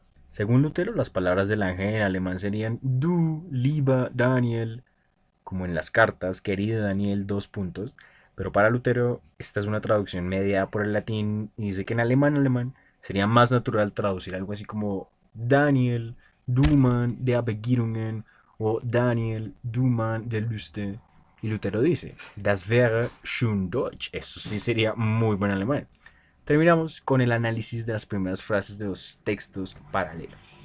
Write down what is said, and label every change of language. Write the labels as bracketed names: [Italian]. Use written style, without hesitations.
[Spanish] Según Lutero, las palabras del ángel en alemán serían [German] Du, lieber Daniel, [Spanish] como en las cartas, querido Daniel, dos puntos. Pero para Lutero, esta es una traducción mediada por el latín y dice que en alemán sería más natural traducir algo así como [German] Daniel, du Mann der Begierungen [Spanish] o [German] Daniel, du Mann der Lüste. [Spanish] Y Lutero dice, [German] das wäre schön Deutsch. [Spanish] Eso sí sería muy buen alemán. Terminamos con el análisis de las primeras frases de los textos paralelos.